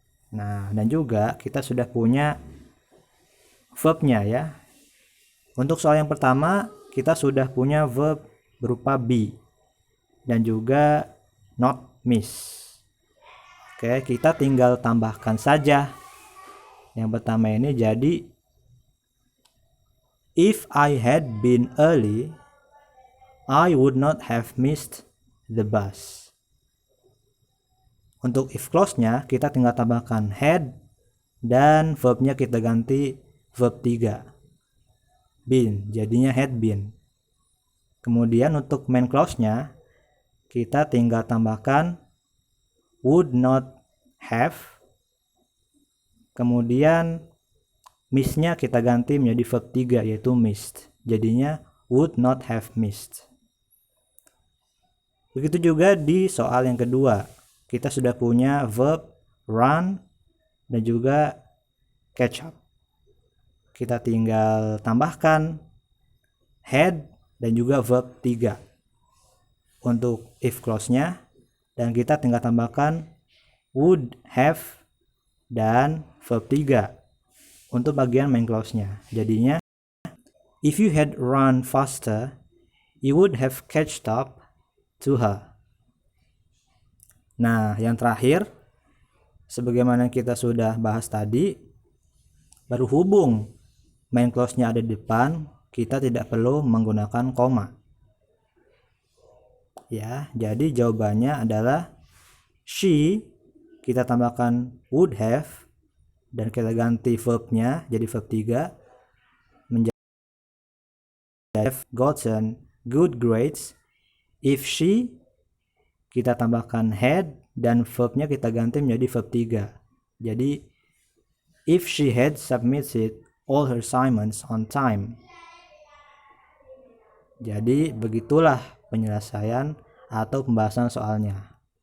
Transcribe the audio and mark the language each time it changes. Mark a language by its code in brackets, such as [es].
[id] Nah, dan juga kita sudah punya verbnya ya. Untuk soal yang pertama kita sudah punya verb berupa be dan juga not miss. Oke, kita tinggal tambahkan saja. Yang pertama ini jadi [en] if I had been early, I would not have missed the bus. [id] Untuk if clause-nya kita tinggal tambahkan had dan verbnya kita ganti verb 3. Been, jadinya had been. Kemudian untuk main clause-nya kita tinggal tambahkan would not have. Kemudian miss-nya kita ganti menjadi verb 3 yaitu missed. Jadinya [en] would not have missed. [id] Begitu juga di soal yang kedua. Kita sudah punya verb run dan juga catch up. Kita tinggal tambahkan had dan juga verb 3 untuk if clause-nya, dan kita tinggal tambahkan would have dan verb 3 untuk bagian main clause-nya. Jadinya [en] if you had run faster, you would have catched up to her. [id] Nah, yang terakhir, sebagaimana kita sudah bahas tadi, berhubung main clause-nya ada di depan, kita tidak perlu menggunakan koma. Ya, jadi jawabannya adalah she, kita tambahkan would have dan kita ganti verbnya jadi verb 3 menjadi have gotten good grades if she, kita tambahkan had dan verbnya kita ganti menjadi verb 3. Jadi [en] if she had submitted all her assignments on time. [id] Jadi begitulah penyelesaian atau pembahasan soalnya.